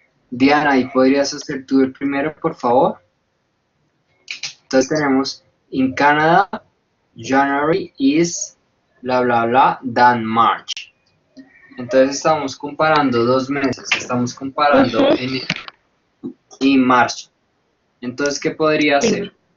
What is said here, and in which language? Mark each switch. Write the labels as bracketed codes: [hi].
[es] Diana, ¿y podrías hacer tú el primero, por favor? Entonces tenemos, [en] in Canada, January is bla bla bla than March. [es] Entonces estamos comparando 2 meses, estamos comparando enero y marzo. Entonces, ¿qué podría hacer?